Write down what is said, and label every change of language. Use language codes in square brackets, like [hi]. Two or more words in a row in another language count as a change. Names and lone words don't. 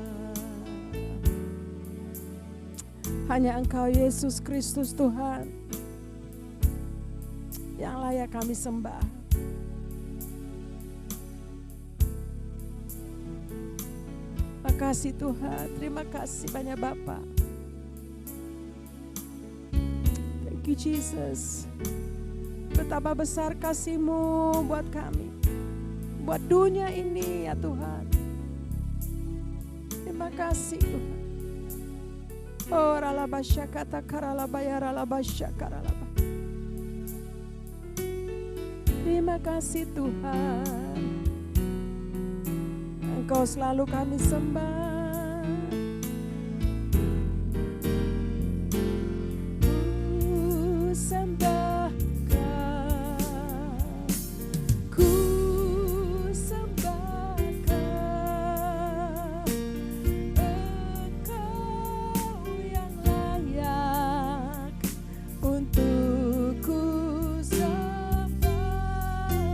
[id] Hanya Engkau Yesus Kristus Tuhan yang layak kami sembah. Makasih Tuhan, terima kasih banyak Bapa. [en] Thank you Jesus. [id] Betapa besar kasih-Mu buat kami, buat dunia ini ya Tuhan. Terima kasih Tuhan. Oh ralabasya kata karalabaya ralabasya karalaba. Terima kasih Tuhan. Engkau selalu kami sembah. Ku sembah Kau, ku sembah Kau, Engkau yang layak untuk ku sembah.